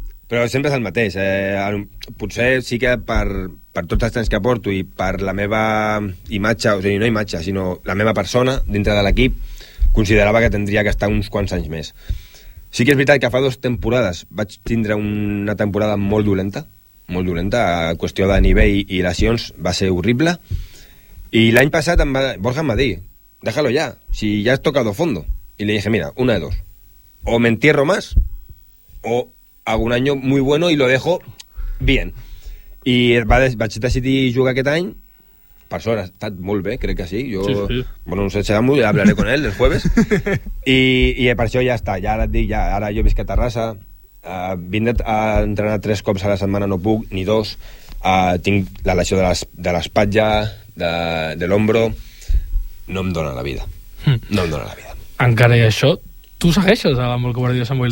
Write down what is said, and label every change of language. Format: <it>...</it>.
<ca>Però sempre és el mateix. Potser sí que per tots els temps que porto i per la meva imatge, o sigui, no imatge, sinó la meva persona dintre de l'equip, considerava que tindria que estar uns quants anys més. Sí que és veritat que fa 2 temporades vaig tindre una temporada molt dolenta, molt dolenta, a qüestió de nivell i lesions, va ser horrible. I l'any passat Borja em va dir,</ca> <es>déjalo ya, si ya has tocado fondo. I li dije, mira, una de dos, o me entierro más, o hago un año muy bueno y lo dejo bien.</es> <ca>I vaig decidir jugar aquest any, per sort, ha estat molt bé, crec que sí. Jo, sí.</ca> <es>Bueno, no sé si amo, ja hablaré con él el jueves.</es> <ca>I per això ja està, ja ara et dic, ja, ara jo visc a Terrassa, vindre a entrenar 3 cops a la setmana no puc, ni 2, tinc la lesió de l'espatlla, de l'ombro, no em dóna la vida, no em dóna la vida. Encara hi ha això, tu segueixes a l'Ambol Covardia Sant Boil?</ca>